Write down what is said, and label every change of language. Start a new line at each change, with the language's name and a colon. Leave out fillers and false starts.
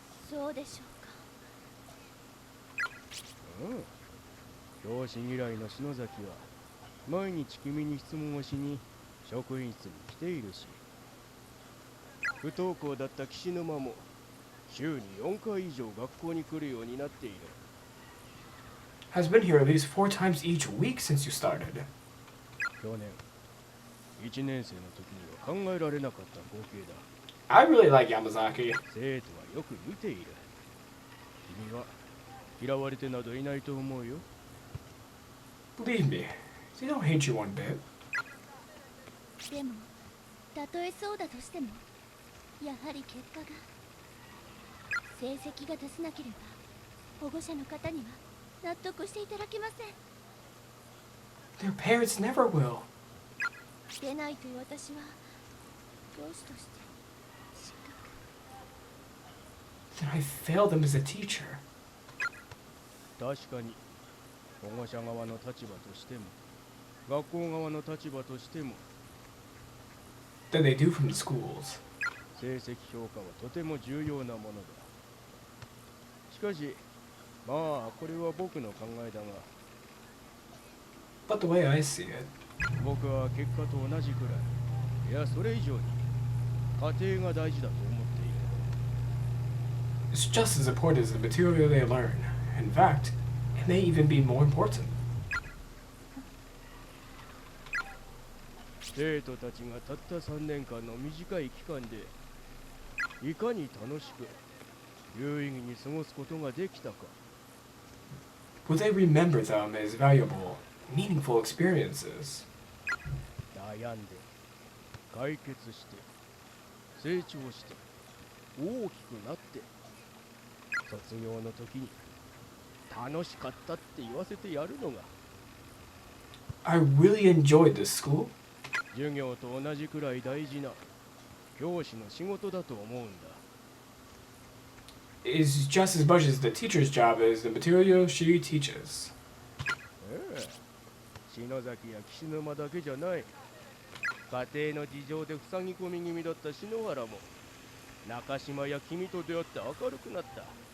Japanese: そうでしょうか。教師嫌いの篠崎は毎日君に質問をしに職員室に来ているし、不登校だった岸沼も週に4回以上学校に来るようになっている。
English: Has been here at least 4 times each week since you started.
Japanese: 去年1年生の時には考えられなかった光景だ。
English: I really like Yamazaki.
Japanese: 生徒はよく見ている。君は嫌われてなどいないと思うよ。
English: Believe me, they don't hate you one bit.
Japanese: でもたとえそうだとしてもやはり結果が成績が出せなければ保護者の方には納得していただけません。
English: Their parents never will.
Japanese: 出ないという私は教師として失格。
English: Then I failed them as a teacher.
Japanese: 確かに保護者側の立場としても学校側の立場としても
English: That they do from the schools.
Japanese: 成績評価はとても重要なものだ。しかしまあこれは僕の考えだが
English: But the way I see it,
Japanese: 僕は結果と同じくらいいやそれ以上に家庭が大事だと思っている。
English: it's just as important as the material they learn. In fact, it may even be more important.
Japanese: 生徒たちがたった3年間の短い期間でいかに楽しく有意義に過ごすことができたか。
English: Will they remember them as valuable, meaningful experiences?
Japanese: 悩んで解決して成長して大きくなって卒業の時に楽しかったって言わせてやるのが
English: I really enjoyed this school.
Japanese: 授業と同じくらい大事な教師の仕事だと思うんだ。
English: Is just as much as the teacher's job as the material she teaches.
Japanese: 篠崎や岸沼だけじゃない。家庭の事情で塞ぎ込み気味だった篠原も中島や君と出会って明るくなった。